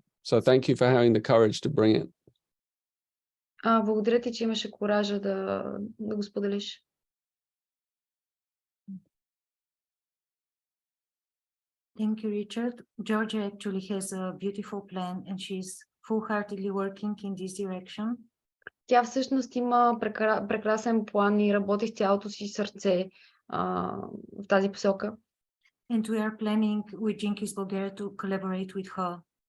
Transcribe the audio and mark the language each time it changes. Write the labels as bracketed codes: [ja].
[en] So thank you for having the courage to bring it. [bg] Благодаря ти, че имаше коража да го споделиш. [en] Thank you, Richard. Georgia actually has a beautiful plan and she's full-heartedly working in this direction. [bg] Тя всъщност има прекрасен план и работи с цялото си сърце в тази посока. [en] And we are planning with Jinkies Bulgaria to collaborate with her.